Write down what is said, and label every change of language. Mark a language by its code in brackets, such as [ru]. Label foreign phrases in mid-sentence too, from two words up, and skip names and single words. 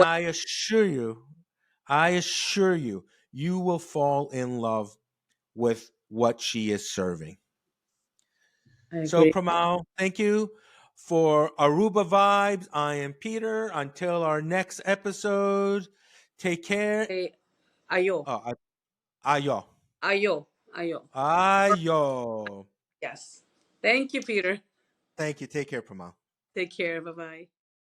[en] I assure you, you will fall in love with what she is serving. I So, agree. Pramal, thank you for Aruba Vibes. I am Peter. Until our next episode, take care. Hey, ayo. Oh, ayo. Ayo. Ayo. Ayo. Yes. Thank you, Peter. Thank you. Take care, Pramal. Take care. Bye bye.